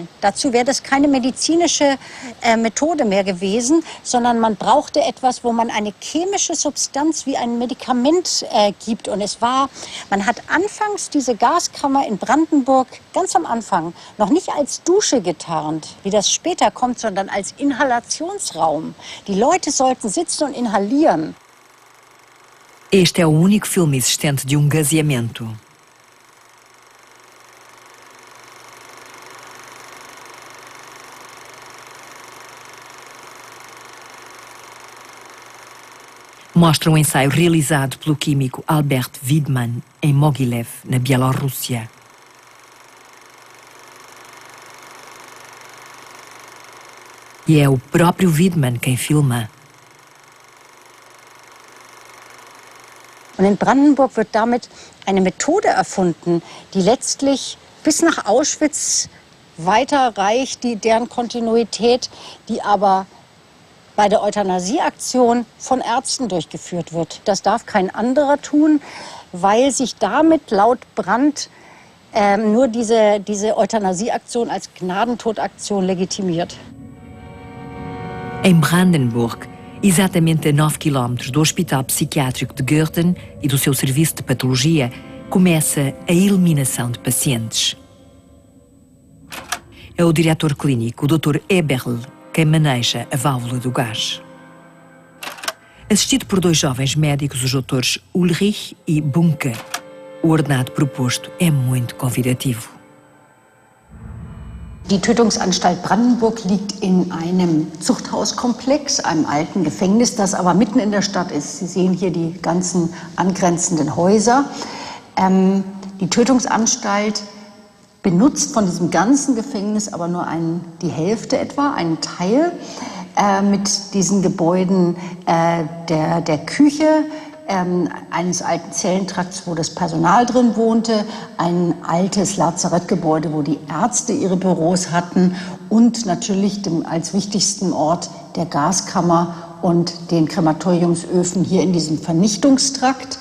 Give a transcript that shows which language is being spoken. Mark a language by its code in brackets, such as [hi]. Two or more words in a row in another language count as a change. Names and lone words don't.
[de] Dazu wäre das keine medizinische Methode mehr gewesen, sondern man brauchte etwas, wo man eine chemische Substanz wie ein Medikament gibt. Und man hat anfangs diese Gaskammer in Brandenburg ganz am Anfang noch nicht als Dusche getarnt, wie das später kommt, sondern als Inhalationsraum. Die Leute sollten sitzen und inhalieren. [pt] Este é o único filme existente de gaseamento. Mostra um ensaio realizado pelo químico Albert Wiedmann em Mogilev, na Bielorrússia. E é o próprio Wiedmann quem filma. [de] Und in Brandenburg wird damit eine Methode erfunden, die letztlich bis nach Auschwitz weiterreicht, deren Kontinuität, die aber bei der Euthanasieaktion von Ärzten durchgeführt wird. Das darf kein anderer tun, weil sich damit laut Brandt nur diese Euthanasieaktion als Gnadentodaktion legitimiert. [pt] Em Brandenburg, exatamente a 9 km do Hospital Psiquiátrico de Goerten e do seu serviço de patologia, começa a eliminação de pacientes. É o diretor clínico, o Dr. Eberl, quem maneja a válvula do gás. Assistido por dois jovens médicos, os doutores Ulrich e Bunke, o ordenado proposto é muito convidativo. [de] Die Tötungsanstalt Brandenburg liegt in einem Zuchthauskomplex, einem alten Gefängnis, das aber mitten in der Stadt ist. Sie sehen hier die ganzen angrenzenden Häuser. Die Tötungsanstalt benutzt von diesem ganzen Gefängnis aber nur die Hälfte etwa, einen Teil, mit diesen Gebäuden der Küche, eines alten Zellentrakts, wo das Personal drin wohnte, ein altes Lazarettgebäude, wo die Ärzte ihre Büros hatten und natürlich als wichtigsten Ort der Gaskammer und den Krematoriumsöfen hier in diesem Vernichtungstrakt.